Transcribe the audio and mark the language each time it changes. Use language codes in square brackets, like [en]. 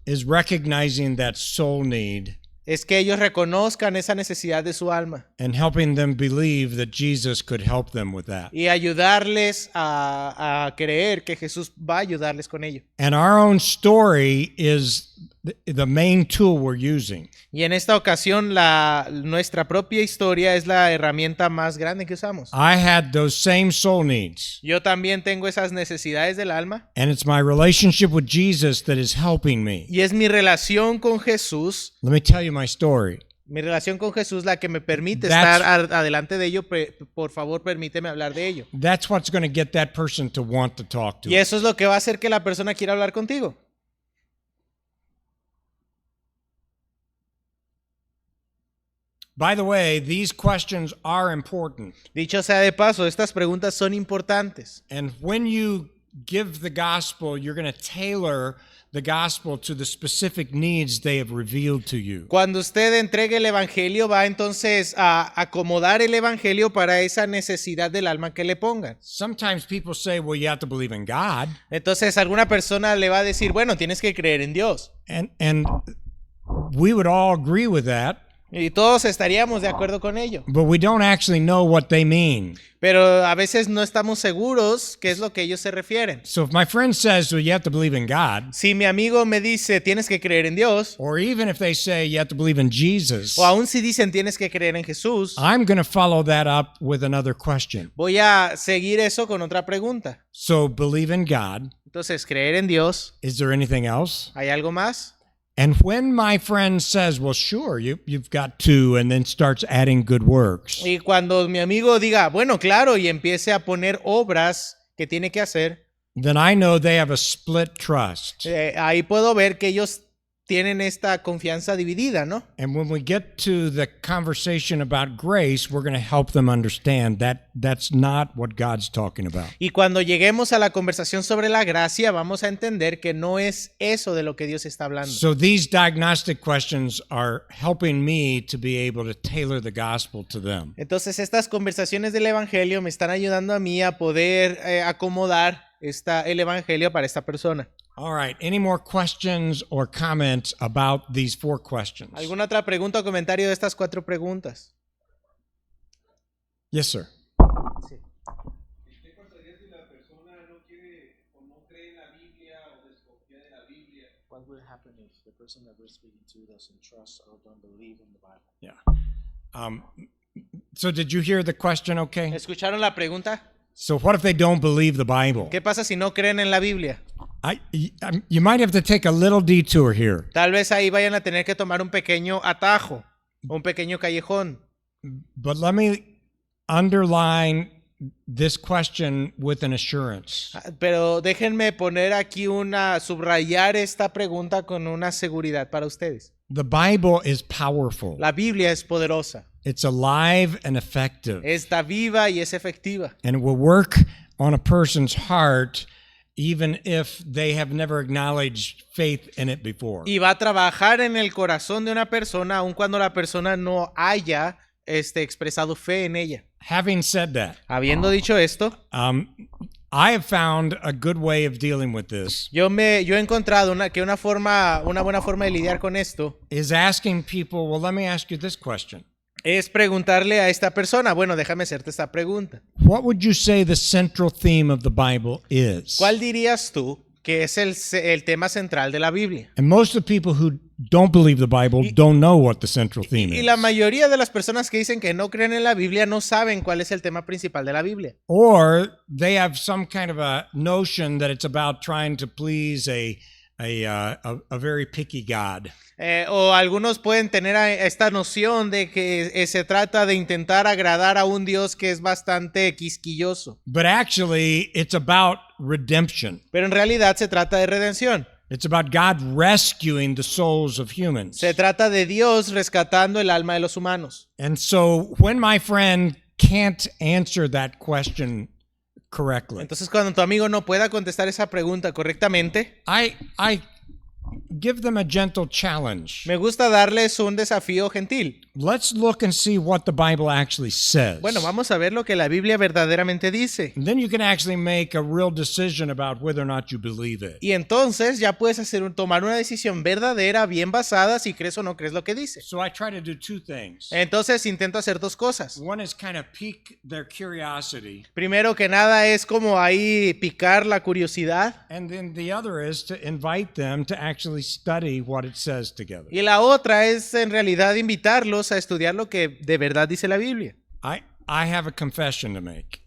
[en] is recognizing that soul need [es] es que ellos reconozcan esa necesidad de su alma [en] and helping them believe that Jesus could help them with that. [es] y ayudarles a creer que Jesús va a ayudarles con ello. [en] And our own story is the main tool we're using. [es] Y en esta ocasión nuestra propia historia es la herramienta más grande que usamos. [en] I had those same soul needs, [es] Yo también tengo esas necesidades del alma [en] and it's my relationship with Jesus that is helping me. [es] y es mi relación con Jesús. [en] Let me tell you my story. [es] Mi relación con Jesús la que me permite [en] That's- [es] estar adelante de ello. Por favor, permíteme hablar de ello. [en] That's what's going to get that person to want to talk to [es] Y [en] us. [es] eso es lo que va a hacer que la persona quiera hablar contigo. [en] By the way, these questions are important. [es] Dicho sea de paso, estas preguntas son importantes. [en] And when you give the gospel, you're going to tailor the gospel to the specific needs they have revealed to you. [es] Cuando usted entregue el evangelio, va entonces a acomodar el evangelio para esa necesidad del alma que le pongan. [en] Sometimes people say, well, you have to believe in God. [es] Entonces alguna persona le va a decir, bueno, tienes que creer en Dios. [en] And we would all agree with that, [es] Y todos estaríamos de acuerdo con ello. [en] but we don't actually know what they mean. [es] Pero a veces no estamos seguros qué es lo que ellos se refieren. [en] So if my friend says, well, you have to believe in God, [es] Si mi amigo me dice, tienes que creer en Dios, [en] or even if they say you have to believe in Jesus, [es] o aún si dicen, tienes que creer en Jesús, [en] I'm going to follow that up with another question. [es] voy a seguir eso con otra pregunta. [en] So believe in God. [es] Entonces, creer en Dios, [en] Is there anything else? [es] ¿hay algo más? [en] And when my friend says, well, sure, you've got to, and then starts adding good works, [es] Y cuando mi amigo diga, bueno, claro, y empiece a poner obras que tiene que hacer, [en] then I know they have a split trust. [es] ahí puedo ver que ellos tienen esta confianza dividida, ¿no? [en] And when we get to the conversation about grace, we're going to help them understand that that's not what God's talking about. [es] Y cuando lleguemos a la conversación sobre la gracia, vamos a entender que no es eso de lo que Dios está hablando. [en] So these diagnostic questions are helping me to be able to tailor the gospel to them. [es] Entonces, estas conversaciones del Evangelio me están ayudando a mí a poder acomodar el Evangelio para esta persona. [en] All right. Any more questions or comments about these 4 questions? [es] ¿Alguna otra pregunta o comentario de estas 4 preguntas? [en] Yes, sir. [es] Sí. ¿Qué pasaría si la persona no quiere o no cree en la Biblia o desconfía de la Biblia? [en] What will happen if the person that we're speaking to doesn't trust or don't believe in the Bible? Yeah. So did you hear the question okay? [es] ¿Escucharon la pregunta? [en] So what if they don't believe the Bible? [es] ¿Qué pasa si no creen en la Biblia? [en] You might have to take a little detour here. [es] Tal vez ahí vayan a tener que tomar un pequeño atajo, un pequeño callejón. [en] But let me underline this question with an assurance. [es] Pero déjenme poner aquí subrayar esta pregunta con una seguridad para ustedes. [en] The Bible is powerful. [es] La Biblia es poderosa, [en] It's alive and effective. [es] está viva y es efectiva. [en] And it will work on a person's heart even if they have never acknowledged faith in it before. [es] Y va a trabajar en el corazón de una persona aun cuando la persona no haya expresado fe en ella. [en] Having said that, [es] Habiendo dicho esto, [en] I have found a good way of dealing with this [es] yo he encontrado una buena forma de lidiar con esto [en] is asking people, well, let me ask you this question. [es] es preguntarle a esta persona, bueno, déjame hacerte esta pregunta. [en] What would you say the central theme of the Bible is? [es] ¿Cuál dirías tú que es el tema central de la Biblia? [en] And most of the people who don't believe the Bible don't know what the central theme [es] Y [en] is. [es] la mayoría de las personas que dicen que no creen en la Biblia no saben cuál es el tema principal de la Biblia. [en] Or they have some kind of a notion that it's about trying to please a very picky God. [es] O algunos pueden tener esta noción de que se trata de intentar agradar a un Dios que es bastante quisquilloso. [en] But actually, it's about redemption. [es] Pero en realidad se trata de redención. [en] It's about God rescuing the souls of humans. [es] Se trata de Dios rescatando el alma de los humanos. [en] And so when my friend can't answer that question correctly, [es] Entonces, cuando tu amigo no pueda contestar esa pregunta correctamente, [en] I give them a gentle challenge. [es] me gusta darles un desafío gentil. [en] Let's look and see what the Bible actually says. [es] Bueno, vamos a ver lo que la Biblia verdaderamente dice. [en] And then you can actually make a real decision about whether or not you believe it. [es] Y entonces ya puedes tomar una decisión verdadera, bien basada, si crees o no crees lo que dice. [en] So I try to do 2 things. [es] Entonces intento hacer 2 cosas. [en] One is kind of pique their curiosity, [es] Primero que nada es como ahí picar la curiosidad. [en] and then the other is to invite them to actually study what it says together. [es] Y la otra es en realidad invitarlos a estudiar lo que de verdad dice la Biblia. [en] I have a confession to make.